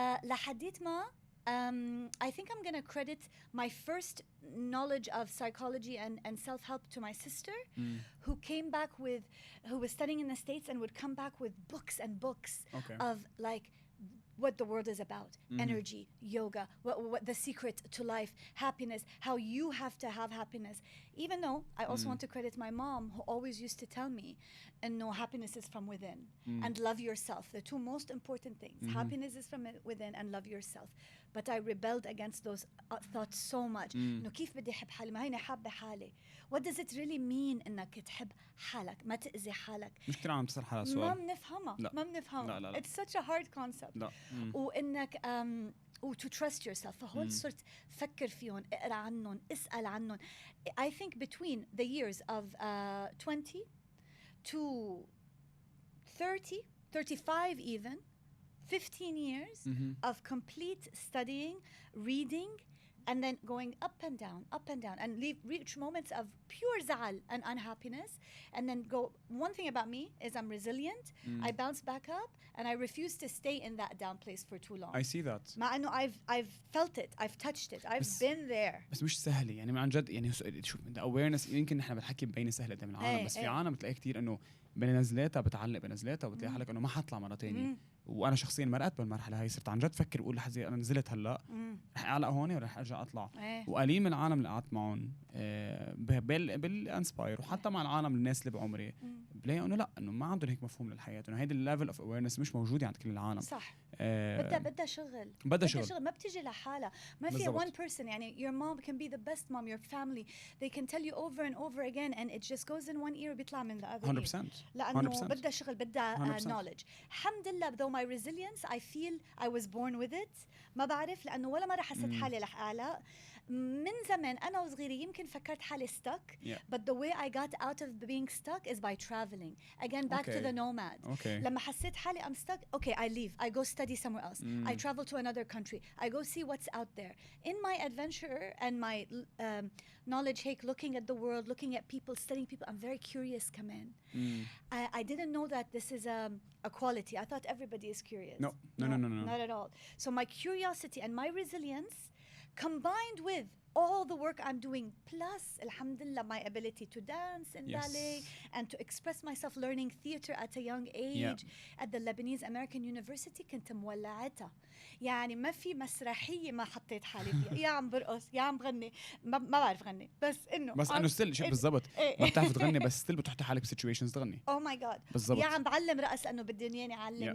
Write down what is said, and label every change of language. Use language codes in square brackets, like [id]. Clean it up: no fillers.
[ar] لحديت ما [en] I think I'm going to credit my first knowledge of psychology and self-help to my sister, who was studying in the States and would come back with books and books of like what the world is about, energy, yoga, what the secret to life, happiness, how you have to have happiness. Even though I also want to credit my mom, who always used to tell me, and no, happiness is from within, and love yourself. The two most important things. Happiness is from within and love yourself. But I rebelled against those thoughts so much. [ar] إنه كيف بدي أحب حالي؟ ما هيني حابة حالي. [en] What does it really mean [ar] إنك تحب حالك؟ ما تأذي حالك. مش كتير عم تسأل حالها سؤال. ما بنفهمها. لا. [en] It's such a hard concept. [ar] لا. وإنك [en] to trust yourself. [ar] فهول صرت فكر فيهم، اقرأ عنهم، اسأل عنهم. [en] I think between the years of 20 to 30, 35 even, 15 years of complete studying, reading, and then going up and down, and reach moments of pure zal and unhappiness, and then go. One thing about me is I'm resilient. I bounce back up, and I refuse to stay in that down place for too long. I see that. [ar] مع إنه [en] I've felt it, I've touched it, I've been there. [ar] بس مش سهل يعني عن جد شوف [en] the awareness [ar] يمكن نحن بنحكي بين سهلة قدام العالم بس في عالم بتلاقي كتير إنه بنزلاتها بتعلق بنزلاتها وبتلاقي حالك إنه ما حطلع مرة تانية وانا شخصيا مرقت بالمرحله هاي، صرت عن جد فكر اقول لحظه انا نزلت هلا رح اعلق هون ورح ارجع اطلع. وقليل من العالم اللي قعدت معهم بالانسباير وحتى مع العالم الناس اللي بعمري بلاقي انه لا، انه ما عندهم هيك مفهوم للحياه، انه هيدي [en] الليفل of awareness [ar] مش موجوده عند كل العالم. صح. بدها شغل، ما بتيجي لحالها. ما في [en] one person. [ar] يعني [en] your mom can be the best mom, your family they can tell you over and over again and it just goes in one ear [ar] بيطلع من [en] the other 100%. [ar] لأنه بدها شغل، بدها knowledge. الحمد لله [en] though my resilience I feel I was born with it. [ar] ما بعرف لأنه ولا مرة حسيت حالي رح أعلى. من زمان أنا وصغيرة يمكن فكرت حالي [en] stuck, but the way I got out of being stuck is by traveling. Again, back to the nomad. لما حسيت حالي I'm stuck, okay, I leave. I go study somewhere else. I travel to another country. I go see what's out there. In my adventure and my knowledge, looking at the world, looking at people, studying people, I'm very curious [ar] كمان. [en] I didn't know that this is a quality. I thought everybody is curious. No. Not at all. So my curiosity and my resilience combined with all the work I'm doing, plus, alhamdulillah, my ability to dance in ballet and to express myself, learning theater at a young age at the Lebanese American University, [ar] كنت مولعتها. يعني ما في مسرحية ما حطيت حالي فيها. يا عم برقص، يا عم بغني، ما بعرف غني، بس إنه ستيل شيء بالضبط. ما بتعرف تغني بس ستيل بتحطي حالك بسيتويشنز تغني. [en] Oh my God. [ar] بالضبط. يا عم بعلم رقص لأنه بدي إياني أعلم.